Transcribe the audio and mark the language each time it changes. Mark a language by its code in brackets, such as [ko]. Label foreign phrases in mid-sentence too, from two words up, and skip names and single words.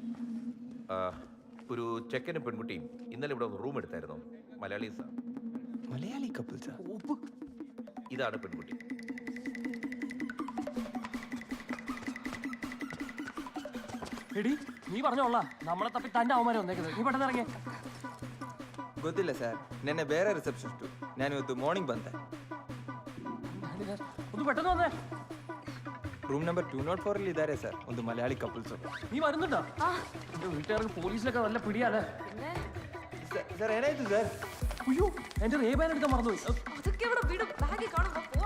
[ml] ഒരു ചെക്കനും പെൺകുട്ടിയും ഇന്നലെ ഇവിടെ റൂം എടുത്തായിരുന്നു. മലയാളീസാ. മലയാളി കപ്പിൾസാ? ഇതാണ് പെൺകുട്ടി. എടി നീ പറഞ്ഞോളാ, നമ്മളെ തപ്പി തന്റെ അവന്മാരെ വന്നേക്കുന്നത്. നീ പെട്ടെന്ന് ഇറങ്ങിയേ. [kn] ಗೊತ್ತಿಲ್ಲ ಸರ್, ನೆನ್ನೆ ಬೇರೆ ರಿಸೆಪ್ಷನಿಸ್ಟು. ನಾನು ಇವತ್ತು ಮಾರ್ನಿಂಗ್ ಬಂದೆ. [ml] ഒന്ന് പെട്ടെന്ന് വന്നേ. [en] room number [kn] 204 ಅಲ್ಲಿ ಇದ್ದಾರೆ ಸರ್, ಒಂದು ಮಲಯಾಳಿ ಕಪಲ್ಸ್. [ml] നീ വരുന്നുണ്ടോ? വീട്ടുകാർക്ക് പോലീസിലൊക്കെ നല്ല പിടിയാലേ. [kn] ಸರ್ ಏನಾಯ್ತು ಸರ್? [ml] അയ്യോ എന്റെ റേബാൻ എടുക്കാൻ മറന്നുപോയി. അതൊക്കെ ഇവിടെ വീട് ബാഗിൽ കാണുമ്പോ പോവാ.